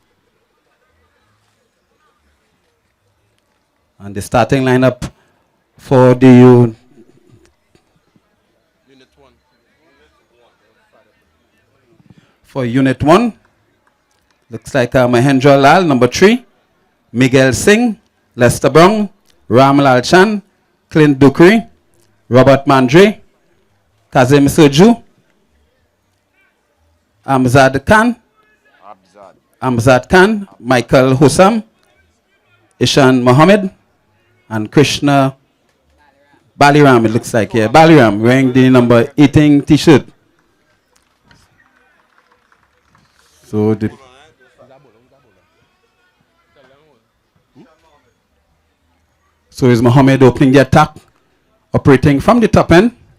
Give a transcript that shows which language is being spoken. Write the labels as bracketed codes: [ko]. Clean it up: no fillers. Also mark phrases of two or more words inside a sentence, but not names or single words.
[en] And the starting lineup for the Unit 1. for Unit 1. Looks like Mahendra Lal, number 3. Miguel Singh, Lester Brown, Ram Lal Chan, Clint Dukri, Robert Mandre, Kazim Soju, Amzad Khan, Abzad. Amzad Khan, Michael Hussam, Ishan Mohammed, and Krishna Baliram, it looks like, yeah, Baliram, wearing the number 18 t-shirt. So the So is Mohammed opening the attack, operating from the top end.